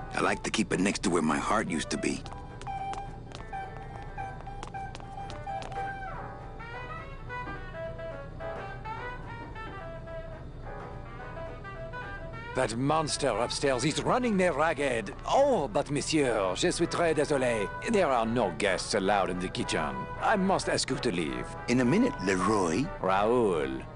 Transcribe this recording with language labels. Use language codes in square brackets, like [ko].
[en] I like to keep it next to where my heart used to be. That monster upstairs is running me ragged. Oh, but [fr] monsieur, je suis très désolé. [en] There are no guests allowed in the kitchen. I must ask you to leave. In a minute, Leroy. Raoul.